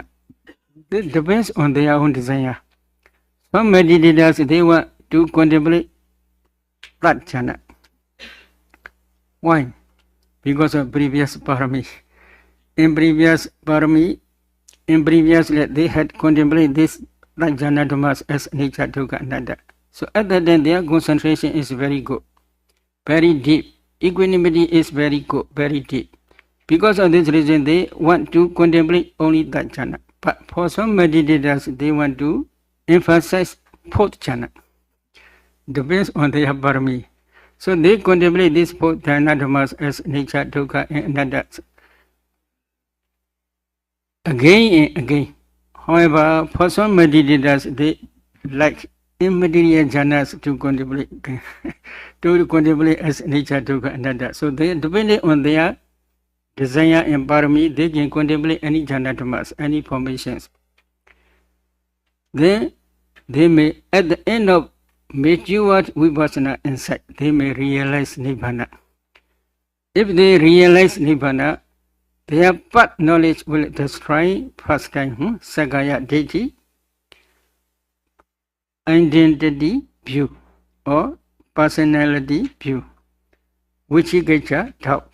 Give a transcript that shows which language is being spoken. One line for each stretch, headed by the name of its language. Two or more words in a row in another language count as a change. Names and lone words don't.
English: This depends on their own desire. Some meditators, they want to contemplate that jhana. Why? Because of previous parami. In previous parami, previously they had contemplated this like
Pali: jhana dhammas
English: as nature,
Pali: dukkha, anatta.
English: So at that time their concentration is very good, very deep. Equanimity is very good, very deep. Because of this reason they want to contemplate only that jhana. But for some meditators they want to emphasize fourth jhana. Depends on their parami. So they contemplate this fourth
Pali: jhana dhammas
English: as nature, dukkha, and anatta again and again. However, for some meditators, they like immaterial jhanas to contemplate to contemplate as nature,
Pali: dukkha, anatta.
English: So they depending on their desire and parami, they can contemplate any
Pali: jhana dhammas,
English: any formations. Then they may, at the end of matured vipassana insight, they may realize Nibbana. If they realize Nibbana, their path knowledge will destroy first time
Pali: Sakaya Ditti,
English: identity view or personality view, Vicikiccha doubt.